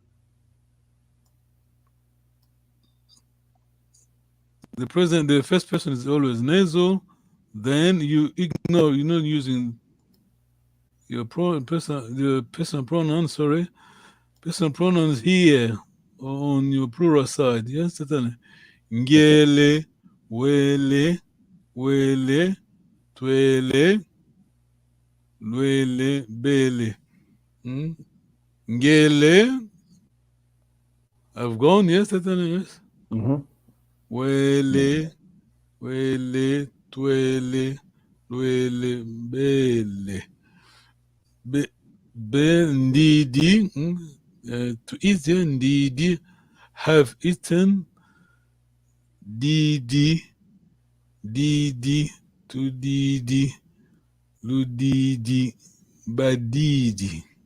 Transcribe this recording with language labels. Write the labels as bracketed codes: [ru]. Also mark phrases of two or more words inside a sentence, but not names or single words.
[en] The first person is always nasal. Then you ignore, you're not using your personal pronoun, sorry. Personal pronouns here on your plural side, yes? [bem] Ngele, wele, twele, lwele, bele. Ngele, [en] I've gone, yes? Yes? [bem] Wele, twele, lwele, bele. Ndidi, [en] to eat, [bem] ndidi, [en] have eaten, [bem] didi, to didi, ludidi, badidi.